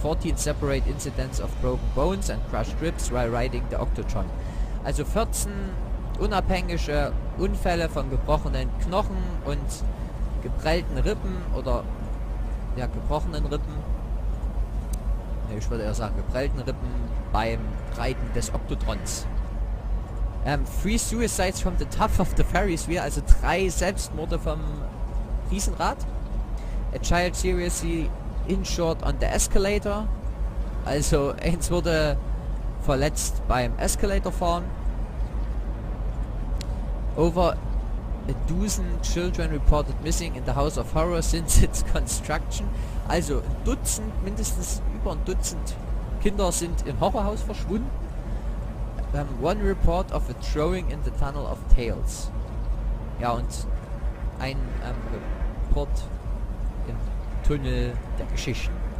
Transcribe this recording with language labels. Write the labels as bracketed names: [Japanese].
[English] 14 separate incidents of broken bones and crushed ribs while riding the Octotron. [German] Also 14 unabhängige Unfälle von gebrochenen Knochen und geprellten Rippen oder ja, gebrochenen Rippen. Ne, ich würde eher sagen geprellten Rippen beim Reiten des Octotrons. 3 suicides from the top of the Ferris wheel, also 3 Selbstmorde vom Riesenrad. [English] A child seriously injured on the escalator. [German] Also eins wurde verletzt beim Escalator fahren. [English] Over a dozen children reported missing in the House of Horror since its construction. [German] Also ein Dutzend, mindestens über ein Dutzend Kinder sind im Horrorhaus verschwunden. [English] One report of a throwing in the Tunnel of Tales. [German] Ja, und ein Report im Tunnel der Geschichten.